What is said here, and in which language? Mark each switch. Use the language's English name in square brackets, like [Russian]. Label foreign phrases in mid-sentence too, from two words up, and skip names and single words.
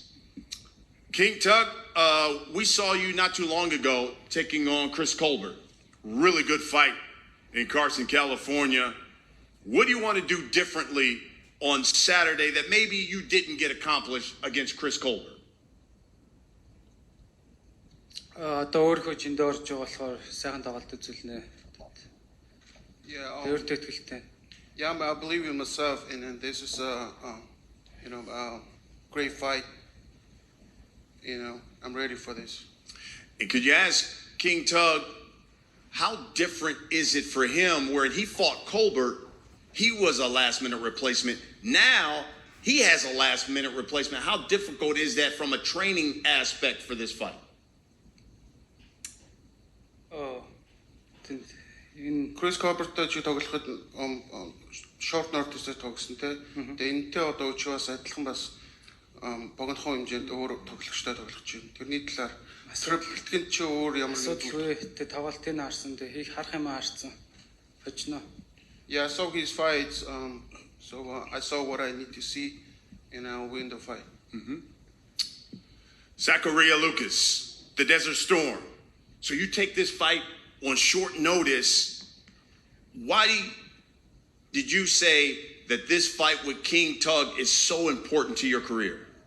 [English] King Tug, we saw you not too long ago taking on Chris Colbert. Really good fight in Carson, California. What do you want to do differently on Saturday that maybe you didn't get accomplished against Chris Colbert? [Mongolian] Одоо өөрөө жиндээ орж байгаа болохоор сайхан тоглолт үзүүлнэ. [English] Yeah, [Mongolian] Өөртөө итгэлтэй. [English] yeah, I believe in myself, and this is a great fight. I'm ready for this. And could you ask King Tug, how different is it for him where he fought Colbert, he was a last-minute replacement. Now he has a last-minute replacement. How difficult is that from a training aspect for this fight? [Mongolian] Энэ Chris Colbert-тэй чи тоглоход short notice-ээр тогсон те. Тэгээ энэтэй одоо учраас адилхан бас богинохон хэмжээнд өөр тоглогчтой тоглож байна. Тэрний талаар бэлтгэн чи өөр ямар асуудалгүй тэ тоглолтыг харсан тэ хийх харах юм харсан. Хочно. [English] Yeah, I saw his fights. So I saw what I need to see, and I'll win the fight. Zachariah Lucas, the Desert Storm. So you take this fight on short notice. Why did you say that this fight with King Tug is so important to your career?